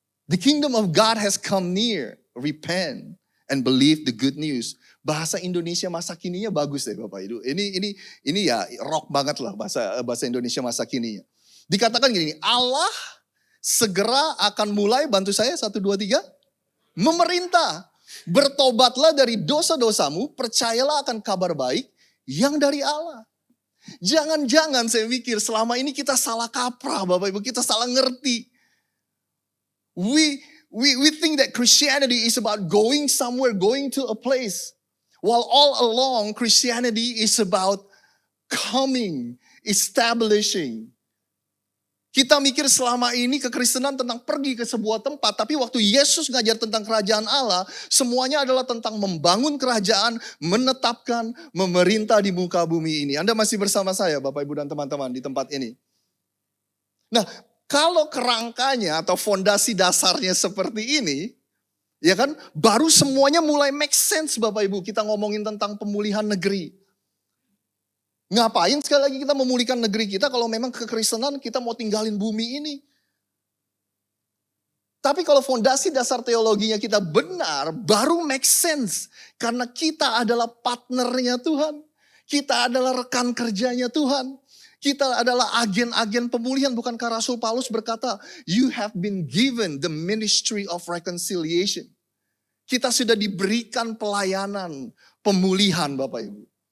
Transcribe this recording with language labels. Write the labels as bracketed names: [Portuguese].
[English] The kingdom of God has come near. Repent and believe the good news. [Indonesian] Bahasa Indonesia masa kininya bagus deh Bapak Ibu. Ini ya rock banget lah bahasa Indonesia masa kininya. Dikatakan gini, Allah segera akan mulai, bantu saya 1, 2, 3. Memerintah. Bertobatlah dari dosa-dosamu, percayalah akan kabar baik yang dari Allah. Jangan-jangan saya mikir selama ini kita salah kaprah Bapak Ibu, kita salah ngerti. [English] We think that Christianity is about going somewhere, going to a place. While all along Christianity is about coming, establishing. [Indonesian] Kita mikir selama ini kekristenan tentang pergi ke sebuah tempat. Tapi waktu Yesus ngajar tentang kerajaan Allah, semuanya adalah tentang membangun kerajaan, menetapkan, memerintah di muka bumi ini. Anda masih bersama saya Bapak Ibu dan teman-teman di tempat ini. Nah, kalau kerangkanya atau fondasi dasarnya seperti ini, ya kan, baru semuanya mulai make sense Bapak Ibu. Kita ngomongin tentang pemulihan negeri. Ngapain sekali lagi kita memulihkan negeri kita kalau memang kekristenan kita mau tinggalin bumi ini. Tapi kalau fondasi dasar teologinya kita benar, baru make sense. Karena kita adalah partnernya Tuhan. Kita adalah rekan kerjanya Tuhan. Kita adalah agen-agen pemulihan. Bukankah Rasul Paulus berkata, [English] you have been given the ministry of reconciliation. [Indonesian] Kita sudah diberikan pelayanan pemulihan Bapak Ibu.